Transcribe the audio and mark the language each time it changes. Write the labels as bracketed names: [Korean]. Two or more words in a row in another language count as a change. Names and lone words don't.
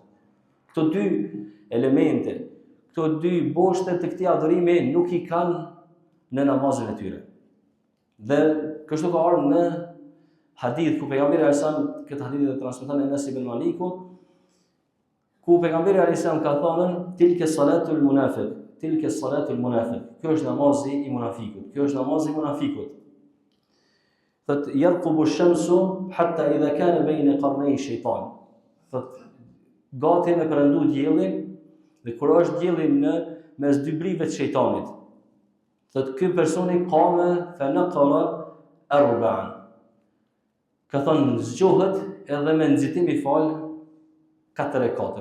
[Albanian] Këto dy elemente, këto dy boshte të këtij adhurimi nuk i kanë në namazin e tyre. Dhe kështu ka ardhur në hadith ku pejgamberi alayhisalam, këtë hadith e transmeton Enes ibn Maliku, ku pejgamberi alayhisalam ka thënë [Arabic] تلك صلاة المنافق, تلك صلاة المنافق. [Albanian] Kjo është namazi i munafikut. Kjo është namazi i munafikut. Thot [Arabic] يرقب الشمس حتى إذا كان بين قرني شيطان. [Albanian] Thot gati me perëndu diellin dhe kur është dielli në mes dy brive të shejtanit. Thot ky personi [Arabic] قام فنقر أربعا. [Albanian] Ka thënë zgjohet edhe me nxitim i fal 4 rekate.